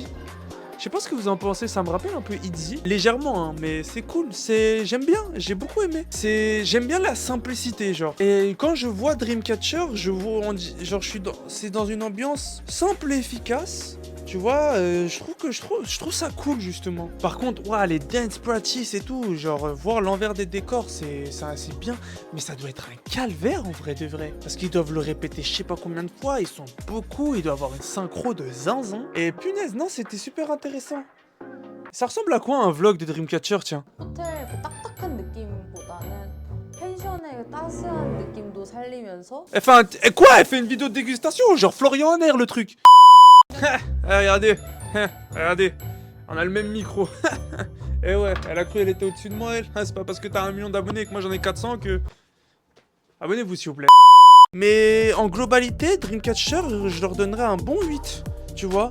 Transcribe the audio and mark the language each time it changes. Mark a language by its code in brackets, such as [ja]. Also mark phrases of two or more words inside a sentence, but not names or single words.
[fr] Je sais pas ce que vous en pensez, ça me rappelle un peu Itzy. Légèrement, hein, mais c'est cool, j'aime bien, j'ai beaucoup aimé. J'aime bien la simplicité, genre. Et quand je vois Dreamcatcher, c'est dans une ambiance simple et efficace. Tu vois, je trouve ça cool, justement. Par contre, ouais, les [en] dance practice [fr] et tout, genre, voir l'envers des décors, c'est bien. Mais ça doit être un calvaire, en vrai de vrai. Parce qu'ils doivent le répéter je sais pas combien de fois, ils sont beaucoup, ils doivent avoir une synchro de zinzin. Et punaise, non, c'était super intéressant. Ça ressemble à quoi un vlog de Dreamcatcher, tiens? [ko] 호텔 그 딱딱한 느낌보다는 펜션의 그 따스한 느낌도 살리면서 [fr] Enfin, quoi? Elle fait une vidéo de dégustation? Genre Florian Honner, le truc. Regardez, regardez, on a le même micro. Et ouais, elle a cru qu'elle était au-dessus de moi, elle. C'est pas parce que t'as 1 million d'abonnés et que moi j'en ai 400 que... Abonnez-vous s'il vous plaît. Mais en globalité, Dreamcatcher, je leur donnerais un bon 8, tu vois.